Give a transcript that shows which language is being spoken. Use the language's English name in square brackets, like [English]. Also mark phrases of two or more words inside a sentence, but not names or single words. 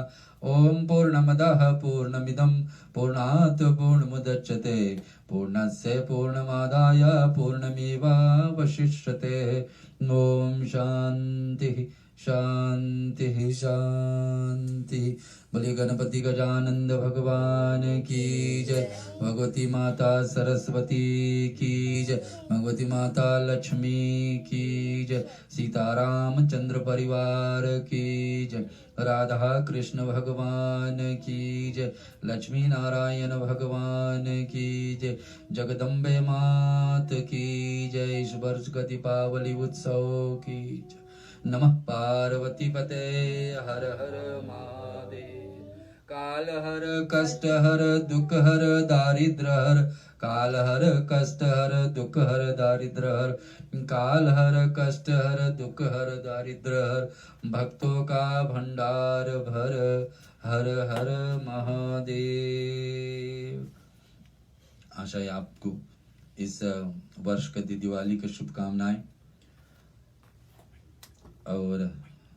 [Sanskrit] ओम पूर्णमदः पूर्णमिदं पूर्णात् पूर्णमुदच्यते, पूर्णस्य पूर्णमादाय पूर्णमेवावशिष्यते। ओम शांति शांति शांति। [Hindi] बोले गणपति गजानंद भगवान की जय, भगवती माता सरस्वती की जय, भगवती माता लक्ष्मी की जय, सीताराम चंद्र परिवार की जय, राधा कृष्ण भगवान की जय, लक्ष्मी नारायण भगवान की जय, जगदम्बे मात की जय। इस वर्ष का दीपावली उत्सव की जय। [Sanskrit] नमः पार्वती पते हर हर महादेव। [Hindi] काल हर कष्ट हर दुख हर दारिद्र हर, काल हर कष्ट हर दुख हर दारिद्र हर, काल हर कष्ट हर दुख हर दारिद्र हर, भक्तों का भंडार भर, हर हर महादेव। आशा है आपको इस वर्ष की दिवाली की शुभकामनाएं और